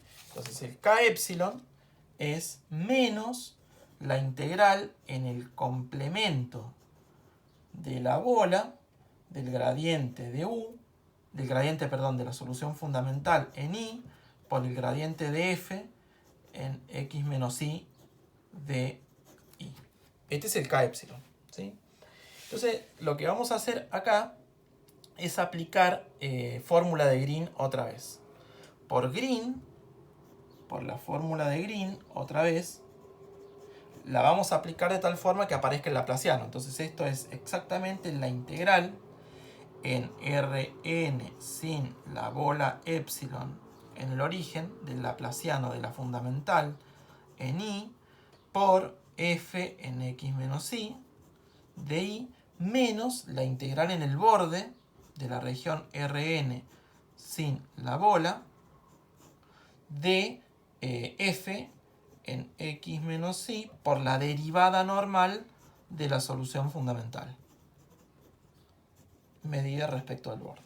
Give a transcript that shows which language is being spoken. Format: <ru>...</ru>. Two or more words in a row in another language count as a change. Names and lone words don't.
<es>Entonces el k epsilon es menos la integral en el complemento de la bola del gradiente de u, de la solución fundamental en i por el gradiente de f en x menos i de i. Este es el k epsilon. ¿Sí? Entonces lo que vamos a hacer acá es aplicar fórmula de Green otra vez. Por la fórmula de Green otra vez, la vamos a aplicar de tal forma que aparezca el laplaciano. Entonces esto es exactamente la integral en Rn sin la bola epsilon en el origen del laplaciano de la fundamental en i por f en x menos i de i menos la integral en el borde de la región Rn sin la bola de f en x menos i por la derivada normal de la solución fundamental medida respecto al borde.</es>